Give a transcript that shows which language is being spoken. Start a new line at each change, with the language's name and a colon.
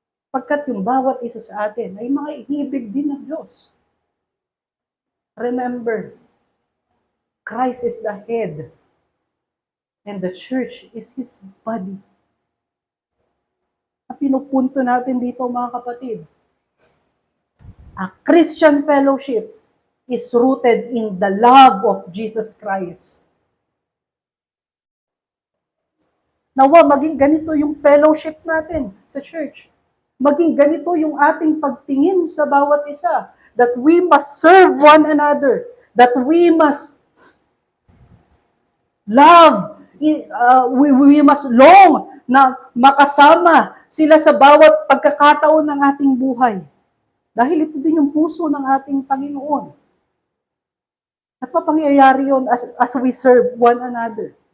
Filipino: Pagkat yung bawat isa sa atin ay mga inibig din ng Diyos.
English: Remember, Christ is the head. And the church is His body.
Filipino: Ang pinupunto natin dito, mga kapatid,
English: a Christian fellowship is rooted in the love of Jesus Christ.
Filipino: Nawa, maging ganito yung fellowship natin sa church. Maging ganito yung ating pagtingin sa bawat isa.
English: That we must serve one another. That we must love. We must long
Filipino: na makasama sila sa bawat pagkakataon ng ating buhay. Dahil ito din yung puso ng ating Panginoon. At mapangyayari yun
English: as we serve one another.